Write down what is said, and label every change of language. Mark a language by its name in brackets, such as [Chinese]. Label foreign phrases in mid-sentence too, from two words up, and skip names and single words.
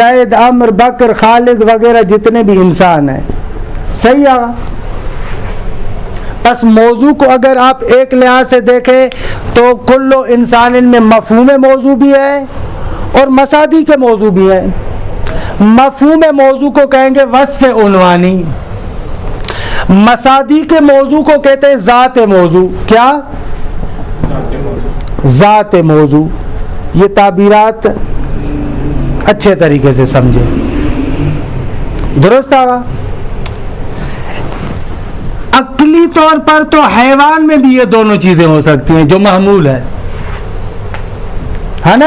[Urdu] زید، عمر، بکر، خالد وغیرہ جتنے بھی انسان ہیں. صحیح ہے. بس موضوع کو اگر آپ ایک لحاظ سے دیکھیں تو کل انسان میں مفہوم موضوع بھی ہے اور مصادیق موضوع بھی ہے. مفہوم موضوع کو کہیں گے وصف عنوانی، مصادیق موضوع کو کہتے ہیں ذات موضوع. کیا؟ ذات موضوع. یہ تعبیرات اچھے طریقے سے سمجھیں. درست آگا. عقلی طور پر تو حیوان میں بھی یہ دونوں چیزیں ہو سکتی ہیں جو معمول ہے نا.